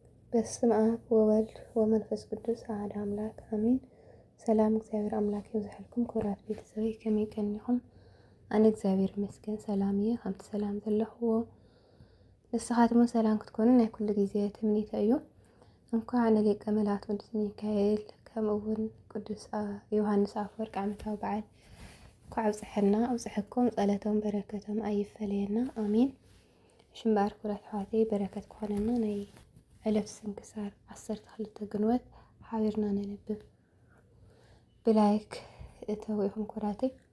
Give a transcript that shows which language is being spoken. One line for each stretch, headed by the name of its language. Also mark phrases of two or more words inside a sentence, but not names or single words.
Geez: በስመ አብ ወወልድ ወመንፈስ ቅዱስ አሐዱ አምላክ አሜን።
Tigrinya: ሰላም እግዚአብሔር አምላክ ይብዛልኩም ክቡራት ቤተሰቦች ከመይ ቀኒኹም? ኣነ እግዚአብሔር ይመስገን ሰላም እየ። ከምቲ ሰላም ዘለኽዎ ንስኻትሞ ሰላም ክትኮኑ ናይ ኩሉ ግዜ ትምኒተ እዩ። እንኳዕ ንሊቀ መላእክት ቅዱስ ሚካኤል ከምኡውን ቅዱስ ዮሃንስ አፈወርቅ ዓመታዊ በዓል እንኳዕ ኣብፅሐና ኣብፅሐኩም። ጸሎቶም በረከቶም ኣይፈለየና አሜን። ሽምባር ኩራት ኣሕዋተይ በረከት ክኾነና ናይ ዕለት ስንክሳር 12 ግንቦት ሓቢርና ነንብብ። ብላይክ እተው ኢኹም ኩራተይ።